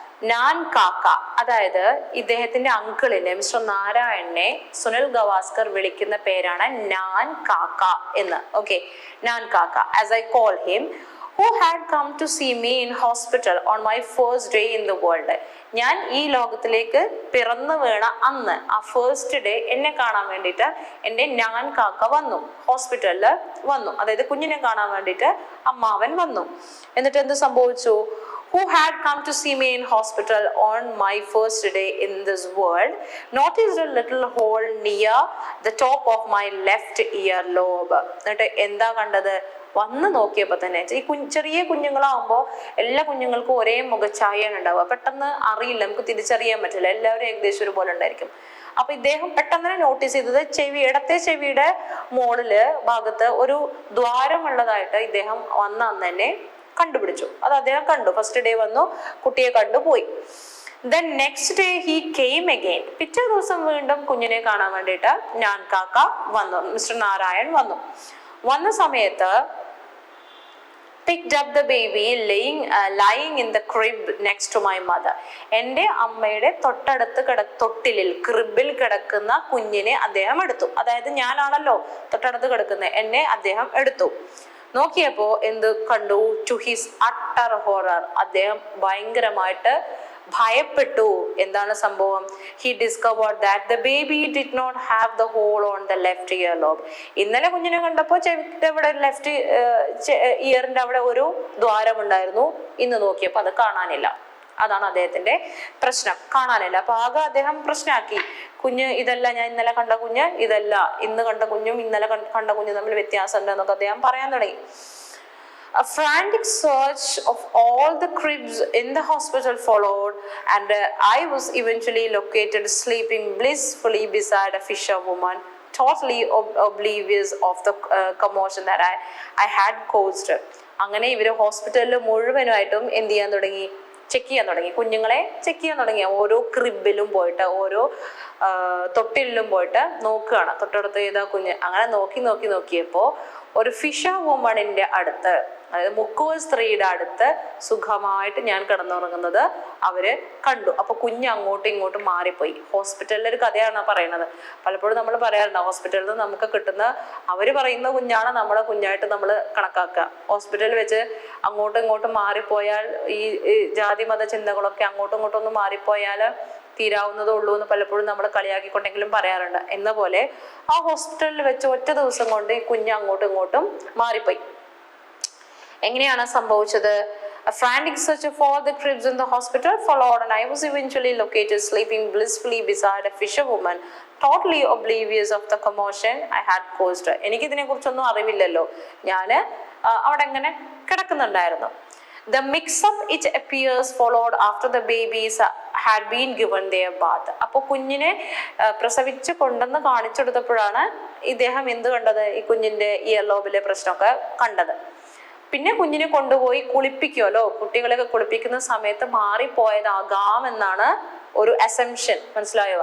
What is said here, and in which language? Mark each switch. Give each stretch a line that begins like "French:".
Malayalam: നാൻ കാക്ക, അതായത് ഇദ്ദേഹത്തിന്റെ അങ്കിളിനെ മിസ്റ്റർ നാരായണനെ സുനിൽ ഗവാസ്കർ വിളിക്കുന്ന പേരാണ് നാൻ കാക്ക എന്ന്. ഓക്കെ,
English: നാൻ കാക്ക as I call him, who had come to see me in hospital on my first day in the world.
Malayalam: ഞാൻ ഈ ലോകത്തിലേക്ക് പിറന്നു വീണ അന്ന്, ആ ഫസ്റ്റ് ഡേ എന്നെ കാണാൻ വേണ്ടിയിട്ട് എൻ്റെ നാൻ കാക്ക വന്നു, ഹോസ്പിറ്റലിൽ വന്നു. അതായത് കുഞ്ഞിനെ കാണാൻ വേണ്ടിയിട്ട് അമ്മാവൻ വന്നു. എന്നിട്ട് എന്ത് സംഭവിച്ചു?
English: who had come to see me in hospital on my first day in this world noticed a little hole near the top of my left ear lobe.
Malayalam: എന്നിട്ട് എന്താ കണ്ടത്? വന്ന് നോക്കിയപ്പോ തന്നെ, ഈ ചെറിയ കുഞ്ഞുങ്ങളാവുമ്പോൾ എല്ലാ കുഞ്ഞുങ്ങൾക്കും ഒരേ മുഖഛായയാണ് ഉണ്ടാവുക. പെട്ടെന്ന് അറിയില്ല, നമുക്ക് തിരിച്ചറിയാൻ പറ്റില്ല, എല്ലാവരും ഏകദേശം ഒരുപോലെ ഉണ്ടായിരിക്കും. അപ്പൊ ഇദ്ദേഹം പെട്ടെന്ന് നോട്ടീസ് ചെയ്തത് ഇടത്തെ ചെവിയുടെ മുകളില് ഭാഗത്ത് ഒരു ദ്വാരമുള്ളതായിട്ട് ഇദ്ദേഹം വന്ന അന്ന് തന്നെ കണ്ടുപിടിച്ചു. അത് അദ്ദേഹം കണ്ടു. ഫസ്റ്റ് ഡേ വന്നു, കുട്ടിയെ കണ്ടുപോയി.
English: Then next day he came again.
Malayalam: പിറ്റേ ദിവസം വീണ്ടും കുഞ്ഞിനെ കാണാൻ വേണ്ടിയിട്ട് നാൻ കാക്ക വന്നു, മിസ്റ്റർ നാരായൺ വന്നു. വന്ന സമയത്ത്
English: picked up the baby lying in the crib next to my mother.
Malayalam: എൻ്റെ അമ്മയുടെ തൊട്ടടുത്ത് തൊട്ടിലിൽ ക്രിബിൽ കിടക്കുന്ന കുഞ്ഞിനെ അദ്ദേഹം എടുത്തു. അതായത് ഞാനാണല്ലോ തൊട്ടടുത്ത് കിടക്കുന്നത്, എന്നെ അദ്ദേഹം എടുത്തു. നോക്കിയപ്പോ എന്ത് കണ്ടു?
English: to his utter horror,
Malayalam: അദ്ദേഹം ഭയങ്കരമായിട്ട് ഭയപ്പെട്ടു. എന്താണ് സംഭവം?
English: He discovered that the baby did not have the hole on the left ear lobe.
Malayalam: ഇന്നലെ കുഞ്ഞിനെ കണ്ടപ്പോൾ ചെവിയുടെ അവിടെ ലെഫ്റ്റ് ഇയറിന്റെ അവിടെ ഒരു ദ്വാരം ഉണ്ടായിരുന്നു. ഇന്ന് നോക്കിയപ്പോൾ അത് കാണാനില്ല. അതാണ് അദ്ദേഹത്തിന്റെ പ്രശ്നം, കാണാനില്ല. അപ്പൊ ആകെ അദ്ദേഹം പ്രശ്നമാക്കി. കുഞ്ഞ് ഇതല്ല, ഞാൻ ഇന്നലെ കണ്ട കുഞ്ഞ് ഇതല്ല, ഇന്ന് കണ്ട കുഞ്ഞും ഇന്നലെ കണ്ട കുഞ്ഞും തമ്മിൽ വ്യത്യാസമുണ്ട് എന്നൊക്കെ അദ്ദേഹം പറയാൻ തുടങ്ങി.
English: A frantic search of all the cribs in the hospital followed, and I was eventually located sleeping blissfully beside a fisherwoman, totally oblivious of the commotion that I had caused.
Malayalam: അങ്ങനെ ഇവര് ഹോസ്പിറ്റലിൽ മുഴുവനായിട്ടും എന്ത് ചെയ്യാൻ തുടങ്ങി? ചെക്ക് ചെയ്യാൻ തുടങ്ങി, കുഞ്ഞുങ്ങളെ ചെക്ക് ചെയ്യാൻ തുടങ്ങി. ഓരോ ക്രിബിലും പോയിട്ട്, ഓരോ തൊട്ടിലും പോയിട്ട് നോക്കുകയാണ്, തൊട്ടടുത്ത് ഏതാ കുഞ്ഞ്. അങ്ങനെ നോക്കിയപ്പോ ഒരു ഫിഷർ വുമണിന്റെ അടുത്ത്, അതായത് മുക്കുവ സ്ത്രീയുടെ അടുത്ത് സുഖമായിട്ട് ഞാൻ കിടന്നുറങ്ങുന്നത് അവര് കണ്ടു. അപ്പൊ കുഞ്ഞ് അങ്ങോട്ടും ഇങ്ങോട്ടും മാറിപ്പോയി. ഹോസ്പിറ്റലിലെ ഒരു കഥയാണ് പറയുന്നത്. പലപ്പോഴും നമ്മൾ പറയാറുണ്ട്, ഹോസ്പിറ്റലിൽ നിന്ന് നമുക്ക് കിട്ടുന്ന, അവര് പറയുന്ന കുഞ്ഞാണ് നമ്മളെ കുഞ്ഞായിട്ട് നമ്മൾ കണക്കാക്കുക. ഹോസ്പിറ്റലിൽ വെച്ച് അങ്ങോട്ടും ഇങ്ങോട്ടും മാറിപ്പോയാൽ, ഈ ജാതി മത ചിന്തകളൊക്കെ അങ്ങോട്ടും ഇങ്ങോട്ടും ഒന്ന് മാറിപ്പോയാൽ തീരാവുന്നതേ ഉള്ളൂ എന്ന് പലപ്പോഴും നമ്മൾ കളിയാക്കിക്കൊണ്ടെങ്കിലും പറയാറുണ്ട്. എന്ന പോലെ ആ ഹോസ്പിറ്റലിൽ വെച്ച് ഒറ്റ ദിവസം കൊണ്ട് ഈ കുഞ്ഞ് അങ്ങോട്ടും ഇങ്ങോട്ടും മാറിപ്പോയി. എങ്ങനെയാണ് സംഭവിച്ചത്?
English: A frantic search of all the cribs in the hospital followed, and I was eventually located sleeping blissfully beside a fisherwoman, totally oblivious of the commotion I had caused.
Malayalam: എനിക്കിതിനെ കുറിച്ചൊന്നും അറിവില്ലല്ലോ, ഞാന് അവിടെ എങ്ങനെ കിടക്കുന്നുണ്ടായിരുന്നു.
English: The mix-up, it appears, followed after the babies had been given their bath.
Malayalam: അപ്പോൾ കുഞ്ഞിനെ പ്രസവിച്ച് കൊണ്ടെന്ന് കാണിച്ചെടുത്തപ്പോഴാണ് ഇദ്ദേഹം എന്ത് കണ്ടത്? ഈ കുഞ്ഞിന്റെ ഇയർ ലോബിലെ പ്രശ്നമൊക്കെ കണ്ടത്. പിന്നെ കുഞ്ഞിനെ കൊണ്ടുപോയി കുളിപ്പിക്കുമല്ലോ, കുട്ടികളെയൊക്കെ കുളിപ്പിക്കുന്ന സമയത്ത് മാറിപ്പോയതാകാം എന്നാണ് ഒരു അസംഷൻ, മനസ്സിലായോ?